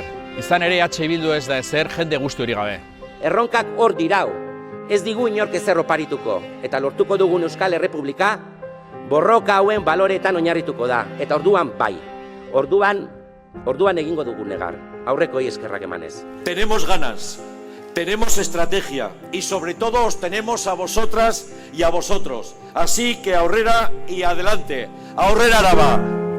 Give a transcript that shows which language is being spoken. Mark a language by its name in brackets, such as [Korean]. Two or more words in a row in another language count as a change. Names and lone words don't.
[Basque] Izan ere EH Bildu ez da ezer jende guzti hori gabe. Erronkak hor dirau, ez digu inork ezer oparituko, eta lortuko dugun Euskal Errepublika borroka hauen baloreetan oinarrituko da, eta orduan bai, orduan egingo dugu negar, aurrekoi eskerrak emanez. [Spanish] Tenemos ganas, tenemos estrategia y sobre todo os tenemos a vosotras y a vosotros, así que aurrera y adelante, [Basque] aurrera Araba.